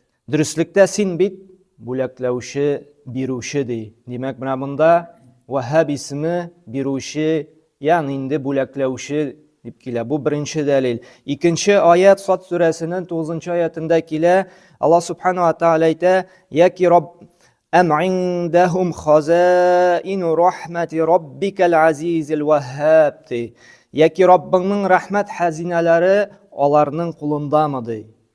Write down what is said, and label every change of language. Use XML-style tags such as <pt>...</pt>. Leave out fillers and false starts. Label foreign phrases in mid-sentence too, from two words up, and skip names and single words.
<tt>Дөреслектә син бит бүләкләүче, бирүче ди. Димәк, менә монда Ваххаб исеме бирүче, ягъни инде бүләкләүче дип килә. Бу беренче дәлил. Икенче аят Сад сүрәсенең 9-нчы аятында килә. Алла Субхану ва Тааля әйтә: Яки Рабб</tt> <ar>أم عندهم خزائن رحمة ربك العزيز الوهاب.</ar> <tt>Яки Раббыңның рәхмәт хәзинәләре аларның кулындамы ди.</tt>